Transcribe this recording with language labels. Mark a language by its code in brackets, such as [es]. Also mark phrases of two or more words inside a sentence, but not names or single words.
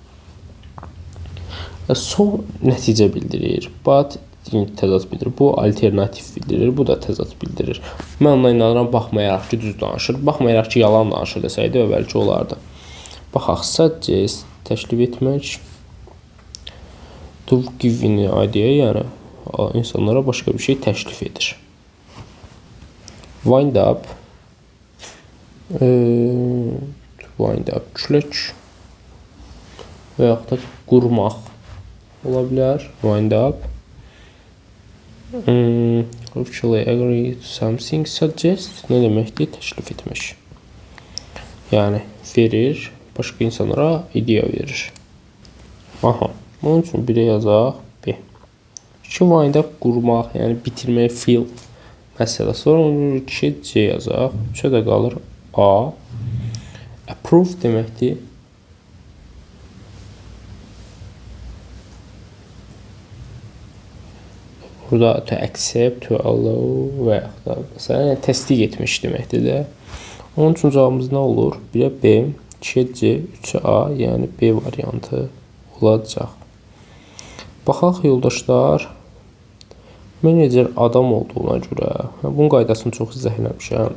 [az] Son nəticə bildirir. But təzad bildirir. Bu alternativ bildirir. Bu da təzad bildirir. Mən ona inanıram, baxmayaraq ki, düz danışır. Baxmayaraq ki, yalan danışır desəydi, əvvəlki olardı. Baxaq, suggest təklif etmək. [en] To give an idea, [az] yəni insanlara başqa bir şey təklif edir. [en] Wind up. Wind up, [az] külək. Və yaxud da qurmaq ola bilər. [en] Wind up. Actually agree to something. [az] Suggest nə deməkdir? Təklif etmək. Yəni verir, başqa insanlara ideya verir. Aha, onun üçün birə yazaq B. 2 [en] wind up [az] qurmaq, yəni bitirmək, feel məsələsi var. Onun üçün 2 C yazaq. 3-ə də qalır A. Approve deməkdir. Burada [en] to accept, to allow [az] və yaxud da məsələn, təsdiq etmiş deməkdir də. Onun üçün cavabımız nə olur? 1-ə B, 2-ə C, 3-ə A, yəni B variantı olacaq. Baxaq yoldaşlar. Menecer adam olduğuna görə, bunun qaydasını çox izah eləmişəm.